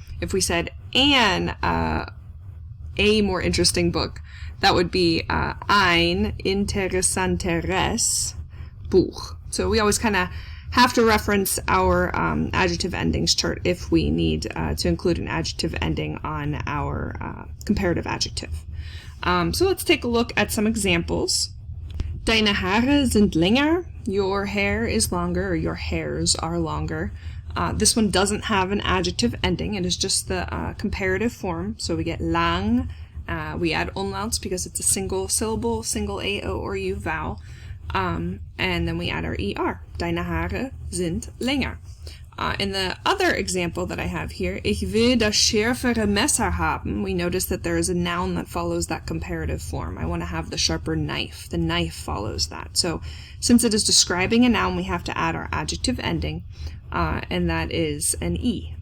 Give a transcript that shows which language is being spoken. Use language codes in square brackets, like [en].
[en] If we said a more interesting book, that would be [de] ein interessanteres Buch. [en] So we always kind of have to reference our adjective endings chart if we need to include an adjective ending on our comparative adjective. So let's take a look at some examples. [de] Deine Haare sind länger. [en] Your hair is longer, or your hairs are longer. This one doesn't have an adjective ending. It is just the comparative form. So we get lang. We add umlauts because it's a single syllable, single a, o, or u vowel. And then we add our er. [de] Deine Haare sind länger. [en] In the other example that I have here, [de] ich will das schärfere Messer haben, [en] we notice that there is a noun that follows that comparative form. I want to have the sharper knife. The knife follows that. So since it is describing a noun, we have to add our adjective ending, and that is an e.